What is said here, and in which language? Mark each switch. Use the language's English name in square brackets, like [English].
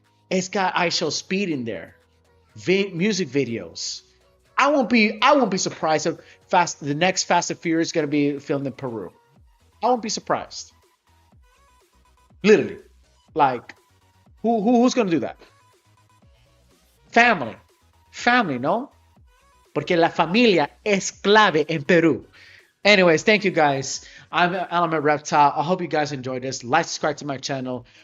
[English] It's got I Show Speed in there. Music videos. I won't be surprised if the next Fast and Furious is going to be filmed in Peru. I won't be surprised. Literally. Like, who's going to do that? Family, ¿no? [Spanish] Porque la familia es clave en Peru. [English] Anyways, thank you guys. I'm Element Reptile. I hope you guys enjoyed this. Like, subscribe to my channel.